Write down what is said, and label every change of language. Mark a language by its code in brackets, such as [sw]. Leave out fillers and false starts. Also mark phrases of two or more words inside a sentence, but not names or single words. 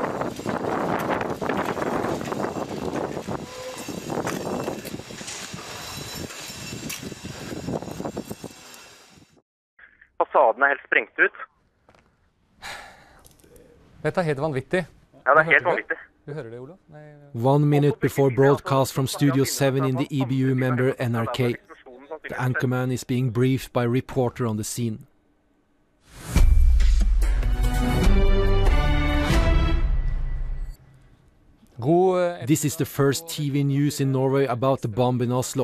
[no] Fasaden helt sprengt ut. Dette helt vanvittig. Ja, det helt vanvittig. Du hører det, Olof? [en] 1 minute before broadcast from Studio 7 in the EBU member NRK, the anchorman is being briefed by a reporter on the scene. This is the first TV news in Norway about the bomb in Oslo.